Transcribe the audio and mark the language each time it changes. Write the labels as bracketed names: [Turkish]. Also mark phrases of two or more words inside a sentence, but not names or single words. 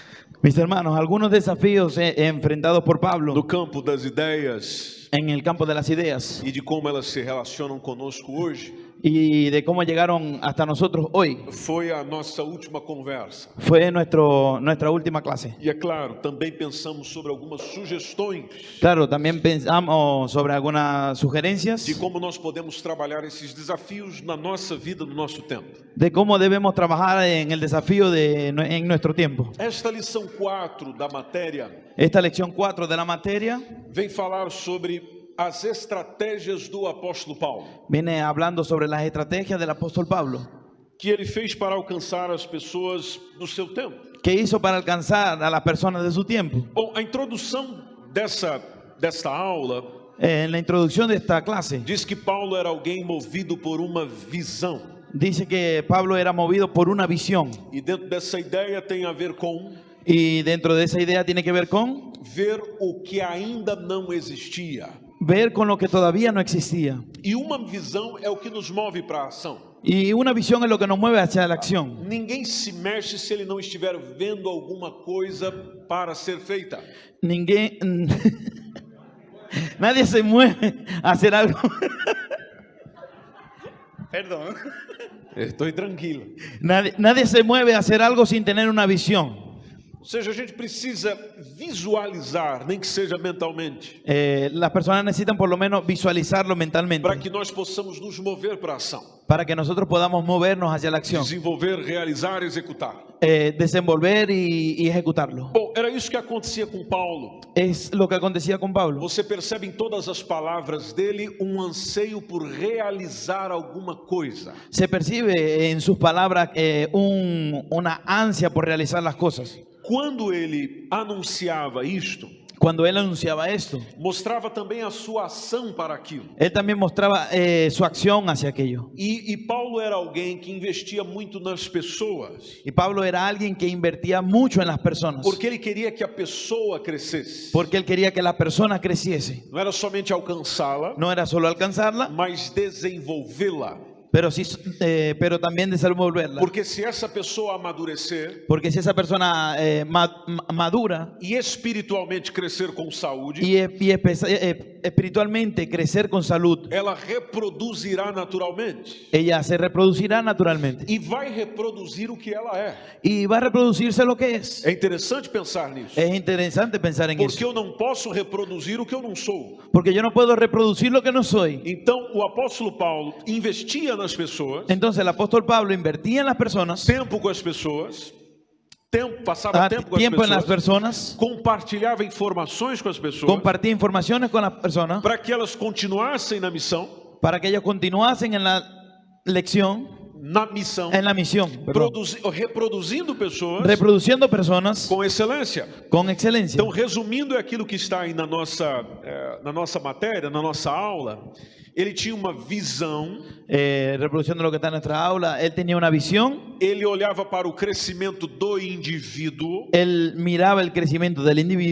[Spanish] Mis hermanos, algunos desafíos enfrentados por Pablo [Portuguese] no campo das ideias [Spanish] en el campo de las ideas [Portuguese] e de como elas se relacionam conosco hoje, [Spanish] y de cómo llegaron hasta nosotros hoy, [Portuguese] foi a nossa última conversa. [Spanish] fue nuestra última clase. [Portuguese] E é claro, também pensamos sobre algumas sugestões [Spanish] Claro, también pensamos sobre algunas sugerencias [Portuguese] de como nós podemos trabalhar esses desafios na nossa vida, no nosso tempo. [Spanish] de cómo debemos trabajar en el desafío en nuestro tiempo. [Portuguese] Esta lição 4 da matéria [Spanish] Esta lección 4 de la materia [Portuguese] vem falar sobre as estratégias do apóstolo Paulo, [Spanish] viene hablando sobre las estrategias del apóstol Pablo, [Portuguese] que ele fez para alcançar as pessoas do seu tempo. [Spanish] que hizo para alcanzar a las personas de su tiempo. [Portuguese] Bom, a introdução desta aula [Spanish] En la introducción de esta clase [Portuguese] diz que Paulo era alguém movido por uma visão. [Spanish] dice que Pablo era movido por una visión, [Portuguese] E dentro dessa ideia tem a ver com [Spanish] y dentro de esa idea tiene que ver con [Portuguese] ver o que ainda não existia. [Spanish] ver con lo que todavía no existía. [Portuguese] E uma visão é o que nos move para a ação. [Spanish] Y una visión es lo que nos mueve hacia la acción. [Portuguese] Ninguém se mexe se ele não estiver vendo alguma coisa para ser feita. [Spanish] Nadie se mueve a hacer algo. Perdón. [Portuguese] Estou tranquilo. [Spanish] Nadie se mueve a hacer algo sin tener una visión. [Portuguese] Ou seja, a gente precisa visualizar, nem que seja mentalmente, [Spanish] Las personas necesitan por lo menos visualizarlo mentalmente [Portuguese] para que nós possamos nos mover para a ação, [Spanish] para que nosotros podamos movernos hacia la acción, [Portuguese] desenvolver, realizar, executar. [Spanish] desenvolver y ejecutarlo. [Portuguese] Bom, era isso que acontecia com Paulo. [Spanish] Es lo que acontecía con Pablo. [Portuguese] Você percebe em todas as palavras dele anseio por realizar alguma coisa. [Spanish] Se percibe en sus palabras una ansia por realizar las cosas. [Portuguese] Quando ele anunciava isto, [Spanish] Cuando él anunciaba esto, [Portuguese] mostrava também a sua ação para aquilo. [Spanish] él también mostraba su acción hacia aquello. [Portuguese] E Paulo era alguém que investia muito nas pessoas, [Spanish] Y Pablo era alguien que invertía mucho en las personas, [Portuguese] porque ele queria que a pessoa crescesse. [Spanish] porque él quería que la persona creciese. [Portuguese] Não era somente alcançá-la, [Spanish] No era solo alcanzarla, [Portuguese] mas desenvolvê-la. [Spanish] pero también desenvolverla. [Portuguese] Porque se essa pessoa amadurecer [Spanish] Porque si esa persona madura [Portuguese] e espiritualmente crescer com saúde, [Spanish] y espiritualmente crecer con salud, [Portuguese] ela reproduzirá naturalmente [Spanish] ella se reproducirá naturalmente [Portuguese] e vai reproduzir o que ela é. [Spanish] y va a reproducirse lo que es. [Portuguese] É interessante pensar nisso, [Spanish] Es interesante pensar en [Portuguese] porque [Spanish] eso, [Portuguese] eu não posso reproduzir o que eu não sou. [Spanish] porque yo no puedo reproducir lo que no soy. [Portuguese] Então, o apóstolo Paulo investia nas pessoas, [Spanish] Entonces el apóstol Pablo invertía en las personas, [Portuguese] tempo com as pessoas, passava tempo com [Spanish] tiempo en [Portuguese] as [Spanish] las [Portuguese] pessoas, [Spanish] personas, [Portuguese] compartilhava informações com as pessoas, [Spanish] compartía informaciones con las personas [Portuguese] para que elas continuassem na missão, [Spanish] para que ellos continuasen en la lección, en la misión, perdón, [Portuguese] reproduzindo pessoas [Spanish] reproduciendo personas [Portuguese] com excelência. [Spanish] con excelencia. [Portuguese] Então, resumindo, é aquilo que está aí na nossa matéria, na nossa aula. Ele tinha uma visão, [Spanish] Reproduciendo lo que está en nuestra aula, él tenía una visión, [Portuguese] ele olhava para o crescimento do indivíduo, [Spanish] él miraba el crecimiento del individuo,